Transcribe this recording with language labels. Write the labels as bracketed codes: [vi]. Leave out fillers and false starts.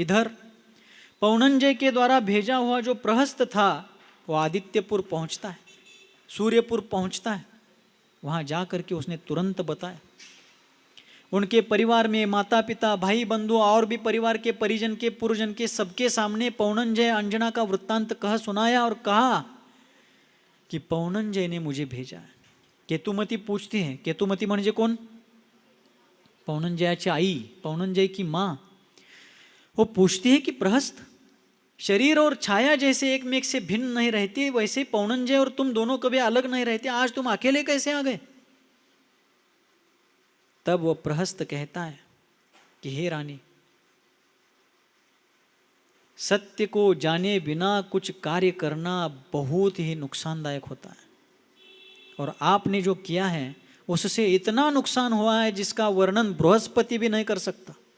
[hi] इधर पौनंजय के द्वारा भेजा हुआ जो प्रहस्त था वो आदित्यपुर पहुँचता है, सूर्यपुर पहुँचता है। वहाँ जा करके उसने तुरंत बताया। उनके परिवार में माता पिता, भाई बंधु और भी परिवार के परिजन के पुरजन के सबके सामने पौनंजय अंजना का वृत्तांत कह सुनाया और कहा कि पौनंजय ने मुझे भेजा है। केतुमती पूछती है, केतुमती [mr] म्हणजे कोण? पौनंजयाची आई, [hi] पौनंजय की माँ। वो पूछती है कि प्रहस्त, शरीर और छाया जैसे एक में एक से भिन्न नहीं रहती, वैसे पौनंजय और तुम दोनों कभी अलग नहीं रहते, आज तुम अकेले कैसे आ गए? तब वो प्रहस्त कहता है कि हे रानी, सत्य को जाने बिना कुछ कार्य करना बहुत ही नुकसानदायक होता है, और आपने जो किया है उससे इतना नुकसान हुआ है जिसका वर्णन बृहस्पति भी नहीं कर सकता।